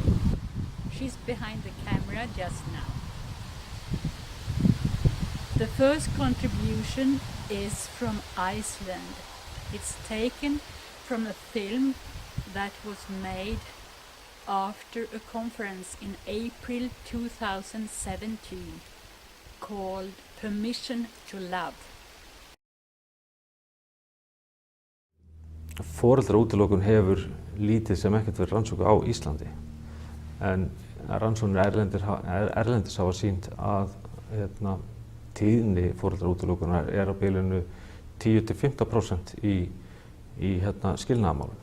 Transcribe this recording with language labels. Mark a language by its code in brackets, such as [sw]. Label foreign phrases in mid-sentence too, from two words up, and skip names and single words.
[en] She's behind the camera just now. The first contribution is from Iceland. It's taken from a film that was made after a conference in April 2017 called Permission to Love. [is] Foreldraútilokun hefur lítið sem ekkert verið rannsókn á Íslandi, en rannsóknir erlendis hafa sýnt að tíðni foreldraútilokunar á bilinu 10–15% í skilnaðarmálum.